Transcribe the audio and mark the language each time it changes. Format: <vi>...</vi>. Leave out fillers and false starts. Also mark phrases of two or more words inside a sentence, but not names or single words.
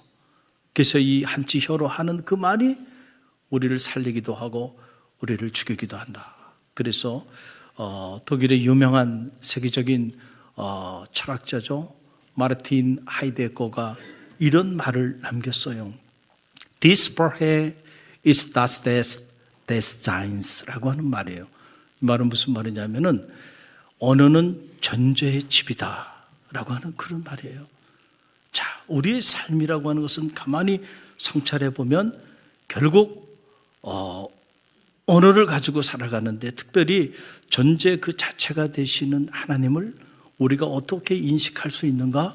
<ko>그래서 이 한치 혀로 하는 그 말이 우리를 살리기도 하고 우리를 죽이기도 한다. 그래서 독일의 유명한 세계적인 철학자죠, 마르틴 하이데거가 이런 말을 남겼어요.</ko> <de>Die Sprache ist das des Seins</de> <ko>라고 하는 말이에요. 이 말은 무슨 말이냐면은 언어는 존재의 집이다 라고 하는 그런 말이에요. 자, 우리의 삶이라고 하는 것은 가만히 성찰해 보면 결국 언어를 가지고 살아가는데, 특별히 존재 그 자체가 되시는 하나님을 우리가 어떻게 인식할 수 있는가?</ko>